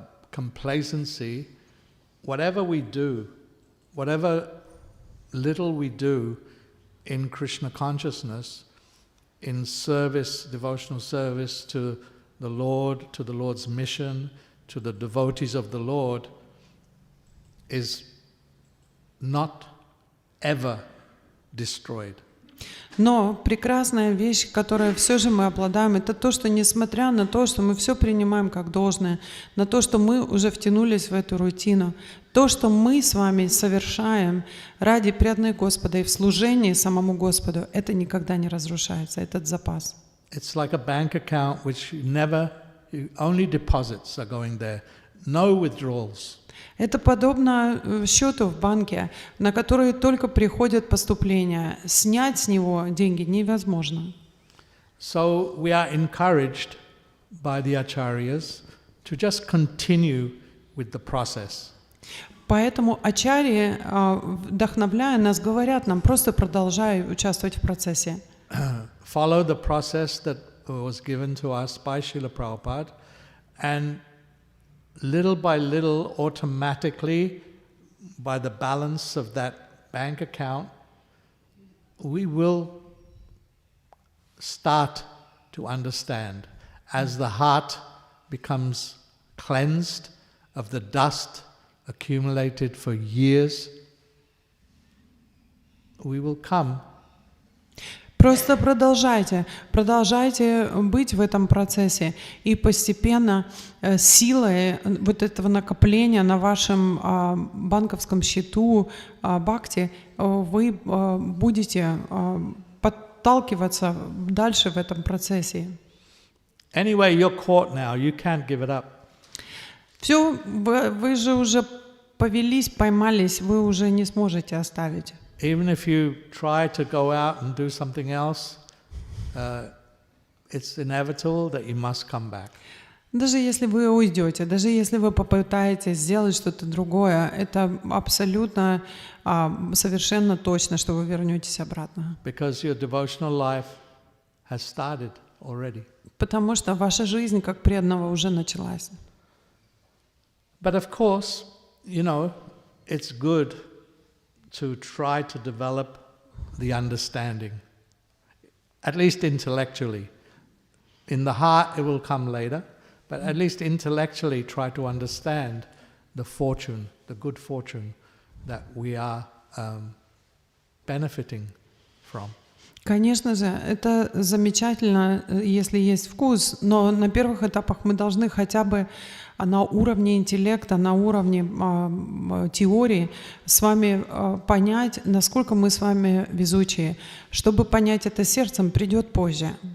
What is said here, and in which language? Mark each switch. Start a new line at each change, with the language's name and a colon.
English: complacency, whatever we do, whatever little we do in Krishna consciousness, in service, devotional service to the Lord, to the Lord's mission, to the devotees of the Lord, is not ever destroyed.
Russian: Но прекрасная вещь, которой все же мы обладаем, это то, что несмотря на то, что мы все принимаем как должное, на то, что мы уже втянулись в эту рутину, то, что мы с вами совершаем ради преданных Господа и в служении самому Господу, это никогда не разрушается, этот запас.
English: It's like a bank account which only deposits are going there, no withdrawals.
Russian: Это подобно счету в банке, на который только приходят поступления. Снять с него деньги невозможно.
English: So we are encouraged by the acharyas to just continue with the process.
Russian: Поэтому ачарьи, вдохновляя нас, говорят нам, просто продолжай участвовать в процессе.
English: Follow the process that was given to us by Srila Prabhupada, and little by little, automatically, by the balance of that bank account, we will start to understand as the heart becomes cleansed of the dust accumulated for years. we will come.
Russian: Просто продолжайте быть в этом процессе, и постепенно силой вот этого накопления на вашем банковском счету бхакти вы будете подталкиваться дальше в этом процессе.
English: Anyway, you're caught now. You can't give it up.
Russian: Все, вы же уже повелись, поймались, вы уже не сможете оставить.
English: Even if you try to go out and do something else, it's inevitable that you must come back.
Russian: Даже если вы уйдете, даже если вы попытаетесь сделать что-то другое, это абсолютно, совершенно точно, что вы вернетесь обратно.
English: Because your devotional life has started already.
Russian: Потому что ваша жизнь как преданного уже началась.
English: But of course, you know, it's good to try to develop the understanding, at least intellectually. In the heart, it will come later, but at least intellectually try to understand the fortune, the good fortune that we are benefiting from.
Russian: Конечно же, это замечательно, если есть вкус, но на первых этапах мы должны хотя бы на уровне интеллекта, на уровне теории с вами понять, насколько мы с вами везучие. Чтобы понять это сердцем, придет позже.